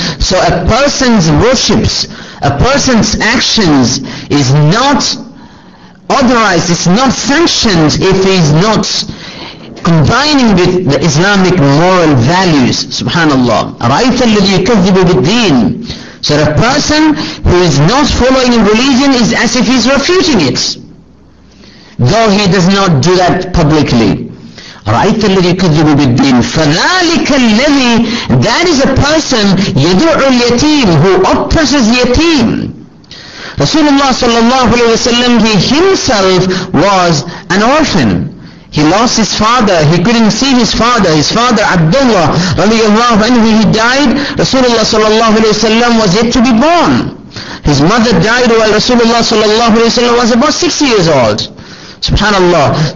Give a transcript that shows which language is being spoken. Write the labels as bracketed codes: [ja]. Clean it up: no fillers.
[en] So a person's worships, a person's actions is not authorized, it's not sanctioned if he is not combining with the Islamic moral values. [ar] Subhanallah. أَرَأَيْتَ الَّذِي يُكَذِّبُ بِالدِّينِ. [en] So a person who is not following religion is as if he is refuting it, though he does not do that publicly. [ar] رَأَيْتَ الَّذِي يُكَذِّبُ بِالدِّينِ فَذَلِكَ الَّذِي, [en] that is a person [ar] يَدُعُ الْيَتِيمِ, [en] who oppresses yatim. Rasulullah sallallahu alayhi wa sallam, he himself was an orphan. He lost his father. He couldn't see his father. His father, Abdullah radiyallahu anhu, he died. Rasulullah sallallahu alayhi wa sallam was yet to be born. His mother died while Rasulullah sallallahu alayhi wa sallam was about 6 years old. Subhanallah.